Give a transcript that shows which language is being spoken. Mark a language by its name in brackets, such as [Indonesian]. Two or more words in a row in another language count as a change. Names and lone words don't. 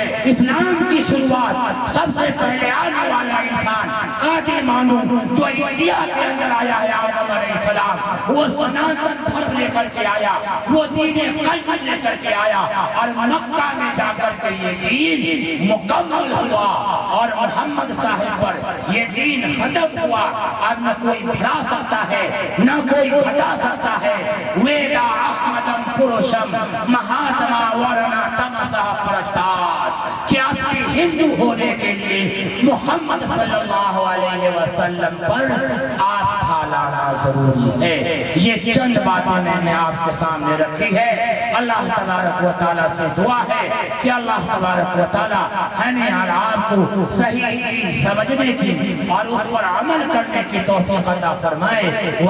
[Urdu] اسلام کی شروعات سب سے پہلے آنے والا انسان آدم مانو جو انڈیا کے اندر آیا ہے، آدم [Arabic] علیہ السلام، [Urdu] وہ سناتن دھرم لے کر کے آیا، وہ دین قیم لے کر کے آیا، اور مکہ میں جا کر کے یہ دین مکمل ہوا، اور محمد صاحب پر یہ دین ختم ہوا۔ اب نہ کوئی بڑھا سکتا ہے نہ کوئی گھٹا سکتا ہے۔ [Sanskrit] वेदाहमेतं पुरुषं महान्तं आदित्यवर्णं तमसः परस्तात्, [Urdu] کہ اصلی ہندو ہونے کے لیے محمد [Arabic] صلی اللہ علیہ وسلم [Urdu] پر آستھا لانا ضروری ہے۔ یہ چند باتیں میں نے آپ کے سامنے رکھی ہے۔ [Arabic] اللہ تبارک و تعالیٰ [Urdu] سے دعا ہے کہ [Arabic] اللہ تبارک و تعالیٰ [Urdu] ہمیں اور آپ کو صحیح دین سمجھنے کی اور اس پر عمل کرنے کی توفیق عطا فرمائے۔